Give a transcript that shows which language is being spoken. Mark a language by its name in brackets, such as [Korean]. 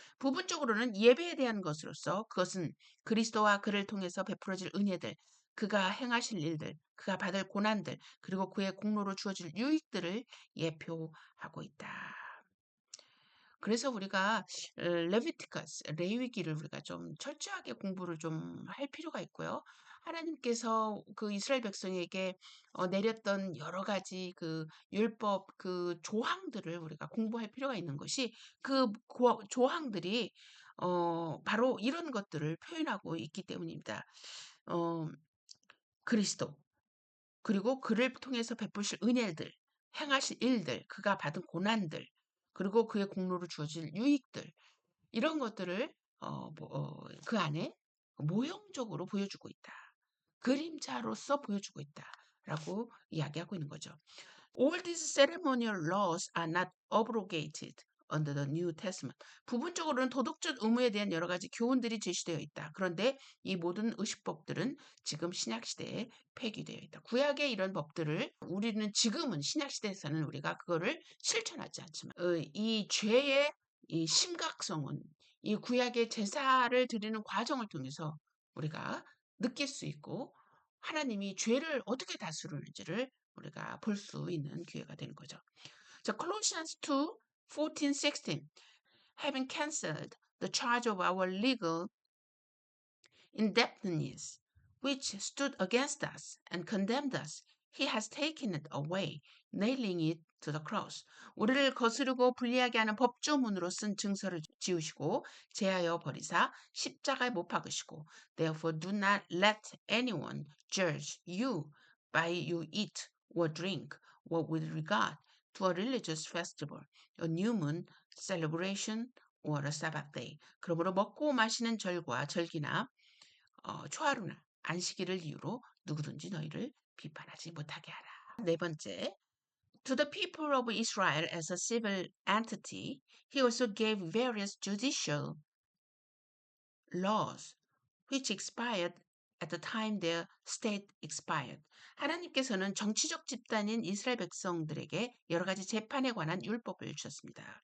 [Korean] 부분적으로는 예배에 대한 것으로서 그것은 그리스도와 그를 통해서 베풀어질 은혜들, 그가 행하실 일들, 그가 받을 고난들, 그리고 그의 공로로 주어질 유익들을 예표하고 있다. 그래서 우리가 레비티커스, 레위기를 우리가 좀 철저하게 공부를 좀 할 필요가 있고요. 하나님께서 그 이스라엘 백성에게 내렸던 여러 가지 그 율법 그 조항들을 우리가 공부할 필요가 있는 것이 그 조항들이 바로 이런 것들을 표현하고 있기 때문입니다. 어, 그리스도 그리고 그를 통해서 베푸실 은혜들, 행하실 일들, 그가 받은 고난들, 그리고 그의 공로로 주어질 유익들 이런 것들을 그 안에 모형적으로 보여주고 있다. 그림자로서 보여주고 있다라고 이야기하고 있는 거죠. [English] All these ceremonial laws are not abrogated under the New Testament. [Korean] 부분적으로는 도덕적 의무에 대한 여러 가지 교훈들이 제시되어 있다. 그런데 이 모든 의식법들은 지금 신약 시대에 폐기되어 있다. 구약의 이런 법들을 우리는 지금은 신약 시대에서는 우리가 그거를 실천하지 않지만 이 죄의 이 심각성은 이 구약의 제사를 드리는 과정을 통해서 우리가 느낄 수 있고 하나님이 죄를 어떻게 다스리는지를 우리가 볼 수 있는 기회가 되는 거죠. 자, Colossians 2, 14, 16. [English] Having cancelled the charge of our legal indebtedness, which stood against us and condemned us, he has taken it away, nailing it to the cross. [Korean] 우리를 거스르고 불리하게 하는 법조문으로 쓴 증서를 지우시고 제하여 버리사 십자가에 못 박으시고 [English] Therefore do not let anyone judge you by you eat or drink or with regard to a religious festival, a new moon celebration or a Sabbath day. [Korean] 그러므로 먹고 마시는 절과 절기나 초하루나 안식일을 이유로 누구든지 너희를 비판하지 못하게 하라. 네 번째, [English] to the people of Israel as a civil entity, he also gave various judicial laws which expired at the time their state expired. [Korean] 하나님께서는 정치적 집단인 이스라엘 백성들에게 여러 가지 재판에 관한 율법을 주셨습니다.